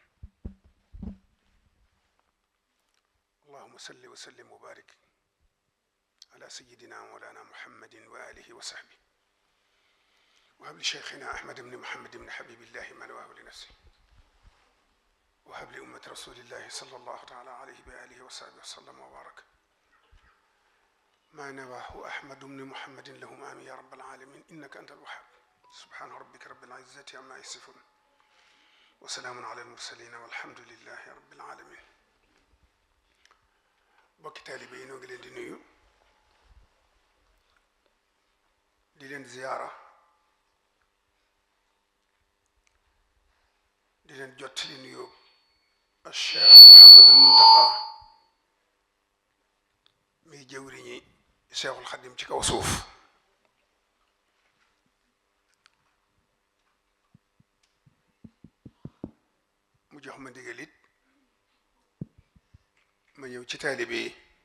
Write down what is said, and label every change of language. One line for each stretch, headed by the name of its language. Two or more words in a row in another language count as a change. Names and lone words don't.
Arabic: اللهم صل وسلم وبارك على سيدنا مولانا محمد وآله وصحبه وهب لشيخنا أحمد بن محمد بن حبيب الله ما نواه لنفسه وهب لأمة رسول الله صلى الله تعالى عليه وآله وصحبه وسلم وبارك. ما نواه أحمد بن محمد لهم آمين يا رب العالمين إنك أنت الوهاب سبحان ربك رب العزة عما يصفون وسلام على المرسلين والحمد لله رب العالمين.
Wolof: bokki taalibe yi noo ngi leen di nuyu di leen ziyaara di leen jottali nuyoo al Cheikh Mouhamadul Muntaqa muy jëwriñi Cheikhul Xadim ci kaw suuf mu jox ma ndigal it ma ñëw ci taalibe yi